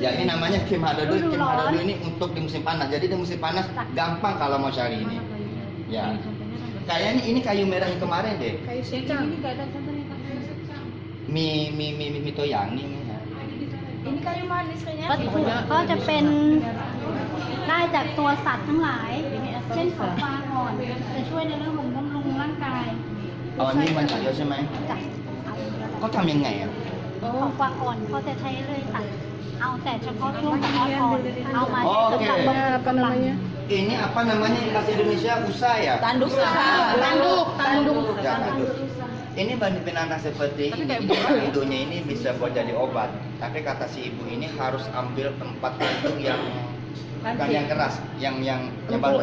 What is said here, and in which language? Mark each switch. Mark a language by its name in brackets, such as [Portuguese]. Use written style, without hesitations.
[Indonesian] Ya ini namanya Kim Hadadu. Kim Hadadu ini untuk di musim panas. Jadi di musim panas gampang kalau mau cari ini. Ya. Kayaknya ini kayu merah yang kemarin deh. Kayu secang. ini nggak ada contohnya kayu secang Mi toyang nih. Ini kayu manis kayaknya. [Thai] วัตถุก็จะเป็นได้จากตัวสัตว์ทั้งหลาย เช่นของฟางอ่อนจะช่วยในเรื่องของบำรุงร่างกาย [Indonesian] Oh ini banyak ya [Thai] ใช่ไหม จ้ะ เขาทำยังไงอ่ะ ของฟางอ่อนเขาจะใช้เลยตัดเอาแต่เฉพาะช่วงของอ่อนๆเอามาใช้สำหรับบำรุงกำลัง [Indonesian] Ini apa namanya di bahasa Indonesia usa ya? Tanduk. Ya, tanduk. Ini binatang seperti ini, hidungnya ini bisa buat jadi obat. Tapi kata si ibu ini harus ambil tempat tanduk yang bukan yang keras, yang baru.